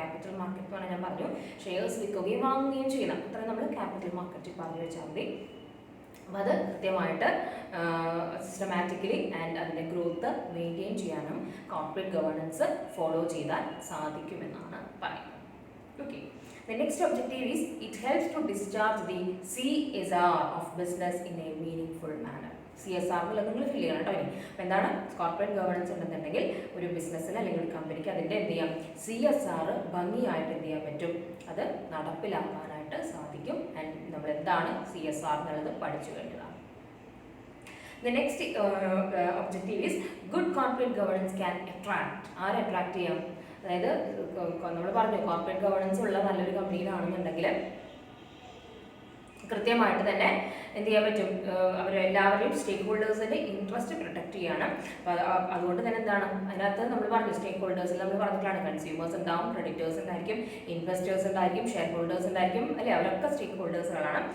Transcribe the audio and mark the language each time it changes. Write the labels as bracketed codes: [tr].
[ml] Capital market എന്ന് പറഞ്ഞാൽ ഞാൻ പറഞ്ഞു, ഷെയർസ് വിൽക്കുകയും വാങ്ങുകയും ചെയ്യണം, അത്രയും നമ്മൾ ക്യാപിറ്റൽ മാർക്കറ്റ് പറഞ്ഞു വെച്ചാൽ മതി. അപ്പോൾ അത് കൃത്യമായിട്ട് സിസ്റ്റമാറ്റിക്കലി ആൻഡ് അതിൻ്റെ ഗ്രോത്ത് മെയിൻറ്റെയിൻ ചെയ്യാനും കോർപ്പറേറ്റ് ഗവേണൻസ് ഫോളോ ചെയ്താൽ സാധിക്കുമെന്നാണ് പറയുന്നത്. [en] Okay, the next objective is it helps to discharge the CSR of business in a meaningful manner. [ml] CSR നിങ്ങൾ ഫിൽ ചെയ്യണം കേട്ടോ. ഇനി അപ്പോൾ എന്താണ് കോർപ്പറേറ്റ് ഗവേണൻസ് ഉണ്ടെന്നുണ്ടെങ്കിൽ ഒരു ബിസിനസ്സിന് അല്ലെങ്കിൽ ഒരു കമ്പനിക്ക് അതിൻ്റെ എന്ത് ചെയ്യാം, CSR ഭംഗിയായിട്ട് എന്ത് ചെയ്യാൻ പറ്റും, അത് നടപ്പിലാക്കാനായിട്ട് സാധിക്കും. ആൻഡ് നമ്മൾ എന്താണ് CSR എന്നുള്ളത് പഠിച്ചു കഴിഞ്ഞതാണ്. [en] The next objective is good corporate governance can attract. [ml] ആരെ അട്രാക്ട് ചെയ്യാം? അതായത് നമ്മൾ പറഞ്ഞു കോർപ്പറേറ്റ് ഗവേണൻസ് ഉള്ള നല്ലൊരു കമ്പനിയിലാണെന്നുണ്ടെങ്കിൽ കൃത്യമായിട്ട് തന്നെ എന്ത് ചെയ്യാൻ പറ്റും, അവരെല്ലാവരെയും സ്റ്റേക്ക് ഹോൾഡേഴ്സിൻ്റെ ഇൻട്രസ്റ്റ് പ്രൊട്ടക്ട് ചെയ്യണം. അപ്പോൾ അതുകൊണ്ട് തന്നെ എന്താണ് അതിനകത്ത് നമ്മൾ പറഞ്ഞു സ്റ്റേക്ക് ഹോൾഡേഴ്സിൽ നമ്മൾ പറഞ്ഞിട്ടാണ് കൺസ്യൂമേഴ്സ് ഉണ്ടാവും, ക്രെഡിറ്റേഴ്സ് ഉണ്ടായിരിക്കും, ഇൻവെസ്റ്റേഴ്സ് ഉണ്ടായിരിക്കും, ഷെയർ ഹോൾഡേഴ്സ് ഉണ്ടായിരിക്കും അല്ലേ, അവരൊക്കെ സ്റ്റേക്ക് ഹോൾഡേഴ്സുകളാണ്.